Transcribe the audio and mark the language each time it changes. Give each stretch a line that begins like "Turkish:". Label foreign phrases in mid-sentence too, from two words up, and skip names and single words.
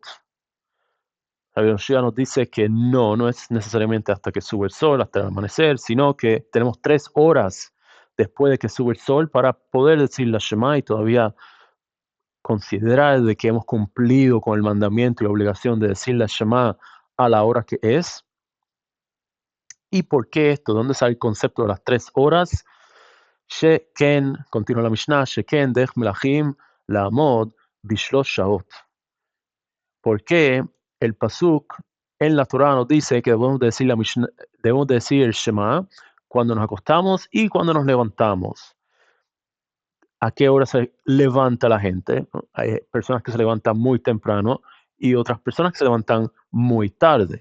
Spanish: Rabbi Yoshua nos dice que no es necesariamente hasta que sube el sol, hasta el amanecer, sino que tenemos 3 horas después de que sube el sol para poder decir la Shema y todavía considerar de que hemos cumplido con el mandamiento y la obligación de decir la Shema a la hora que es. ¿Y por qué esto? ¿Dónde sale el concepto de las 3 horas?
Hebrew: שכן,
Spanish: continúa la Mishnah,
Hebrew: שכן דרך מלכים לעמוד בשלש שעות.
Spanish: Porque el pasuk en la Torah nos dice que debemos decir la Mishnah, debemos decir el Shema cuando nos acostamos y cuando nos levantamos. ¿A qué hora se levanta la gente? Hay personas que se levantan muy temprano y otras personas que se levantan muy tarde.